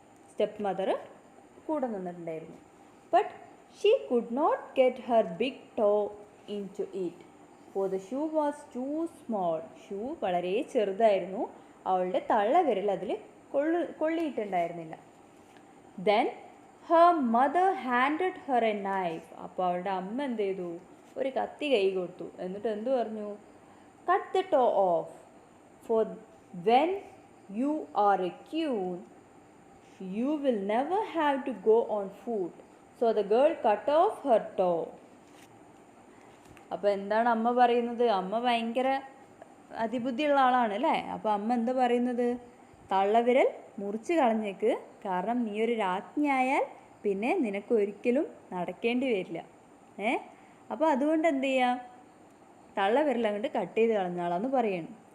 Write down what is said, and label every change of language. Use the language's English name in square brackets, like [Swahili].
[Malayalam] Step mother കൂടെ നിന്നിട്ടുണ്ടായിരുന്നു. [English] But she could not get her big toe into it for the shoe was too small. [Malayalam] Shoe വളരെ ചെറുതായിരുന്നു, അവളുടെ തള്ളവിരൽ അതിൽ കൊള്ളിയിട്ടുണ്ടായിരുന്നില്ല. [English] Then her mother handed her a knife. [Malayalam] അപ്പോൾ അവളുടെ അമ്മ എന്ത് ചെയ്തു? ഒരു കത്തി കൈ കൊടുത്തു. എന്നിട്ട് എന്തു പറഞ്ഞു? [English] Cut the toe off. For when you are a queen, you will never have to go on foot. So the girl cut off her toe. [Malayalam] അപ്പോൾ എന്താണ് അമ്മ പറയുന്നത്? അമ്മ ഭയങ്കര അതിബുദ്ധിയുള്ള ആളാണ് അല്ലേ. അപ്പോൾ അമ്മ എന്താ പറയുന്നത്? തള്ളവിരൽ മുറിച്ച് കളഞ്ഞേക്ക്, കാരണം നീ ഒരു രാജ്ഞിയായാൽ പിന്നെ നിനക്ക് ഒരിക്കലും നടക്കേണ്ടി വരില്ല. അപ്പോൾ അതുകൊണ്ട് എന്ത് ചെയ്യുക? തള്ളവിരൽ അങ്ങോട്ട് കട്ട് ചെയ്ത് കളഞ്ഞാളാന്ന് പറയണം.